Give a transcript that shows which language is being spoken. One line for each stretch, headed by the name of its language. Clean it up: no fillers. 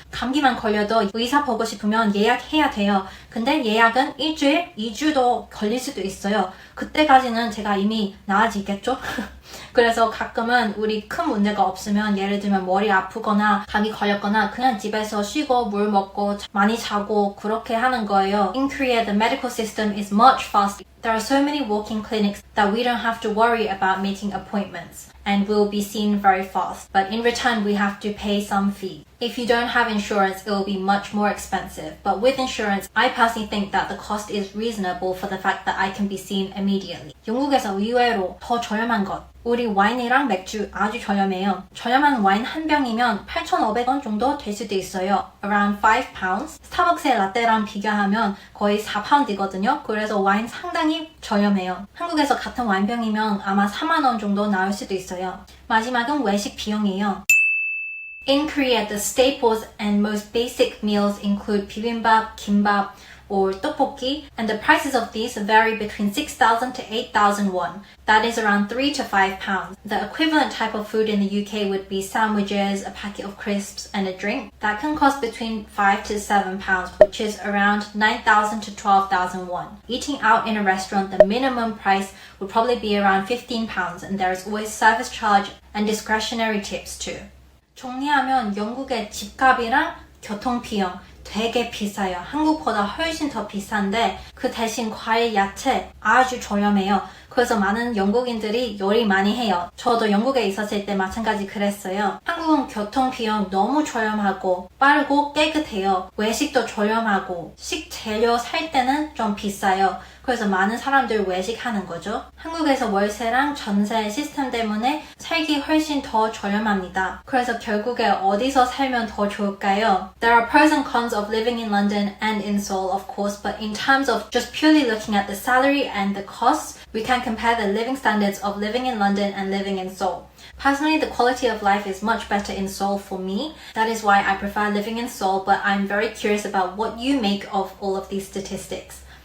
Korean: 감기만 걸려도 의사 보고 싶으면 예약해야 돼요. 근데 예약은 일주일, 2주도 걸릴 수도 있어요. 그때까지는 제가 이미 나아지겠죠? 그래서 가끔은 우리 큰 문제가 없으면 예를 들면 머리 아프거나 감기 걸렸거나 그냥 집에서 쉬고 물 먹고 많이 자고 그렇게 하는 거예요.
English: In Korea, the medical system is much faster. There are so many walk-in clinics that we don't have to worry about making appointments and we'll be seen very fast. But in return, we have to pay some fee. If you don't have insurance, it will be much more expensive. But with insurance, I personally think that the cost is reasonable for the fact that I can be seen immediately.
Korean: 영국에서 의외로 더 저렴한 것. 우리 와인이랑 맥주 아주 저렴해요. 저렴한 와인 한 병이면 8,500원 정도 될 수도 있어요.
English: Around 5 pounds.
Korean: 스타벅스의 라떼랑 비교하면 거의 4파운드이거든요. 그래서 와인 상당히 저렴해요. 한국에서 같은 와인병이면 아마 4만 원 정도 나올 수도 있어요. 마지막은 외식 비용이에요.
English: In Korea, the staples and most basic meals include bibimbap, kimbap, or tteokbokki, and the prices of these vary between 6,000 to 8,000 won. That is around 3 to 5 pounds. The equivalent type of food in the UK would be sandwiches, a packet of crisps, and a drink. That can cost between 5 to 7 pounds, which is around 9,000 to 12,000 won. Eating out in a restaurant, the minimum price would probably be around 15 pounds, and there is always service charge and discretionary tips too.
Korean: 정리하면 영국의 집값이랑 교통비용 되게 비싸요. 한국보다 훨씬 더 비싼데 그 대신 과일, 야채 아주 저렴해요. 그래서 많은 영국인들이 요리 많이 해요. 저도 영국에 있었을 때 마찬가지 그랬어요. 한국은 교통비용 너무 저렴하고 빠르고 깨끗해요. 외식도 저렴하고 식재료 살 때는 좀 비싸요. 그래서 많은 사람들 외식하는 거죠. 한국에서 월세랑 전세 시스템 때문에 살기 훨씬 더 저렴합니다. 그래서 결국에 어디서 살면 더 좋을까요?
English: There are pros and cons of living in London and in Seoul, of course, but in terms of just purely looking at the salary and the costs, we can compare the living standards of living in London and living in Seoul. Personally, the quality of life is much better in Seoul for me. That is why I prefer living in Seoul, but I'm very curious about what you make of all of these statistics.